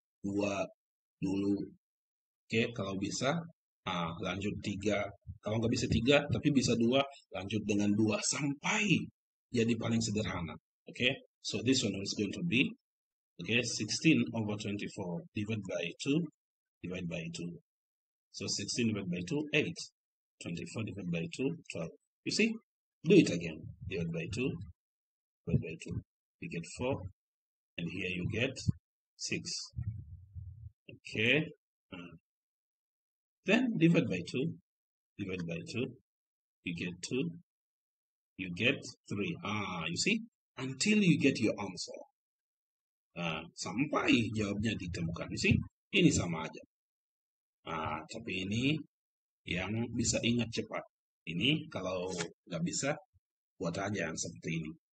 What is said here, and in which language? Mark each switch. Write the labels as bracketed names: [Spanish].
[Indonesian] 2 dulu. Oke, kalau bisa lanjut 3. Kalau nggak bisa 3 tapi bisa 2, lanjut dengan 2 sampai jadi paling sederhana. [English] Oke, so this one is going to be 16 over 24 divided by 2 divided by 2. So 16 divided by 2, 8. 24 divided by 2, 12. You see? Do it again. Divided by 2 divided by 2. You get 4, and here you get 6. Okay. Then divide by 2, you get 2, you get 3. You see, until you get your answer. [Indonesian] Sampai jawabnya ditemukan. [English] You see, [Indonesian] ini sama aja. Tapi ini yang bisa ingat cepat. Ini kalau nggak bisa, buat aja yang seperti ini.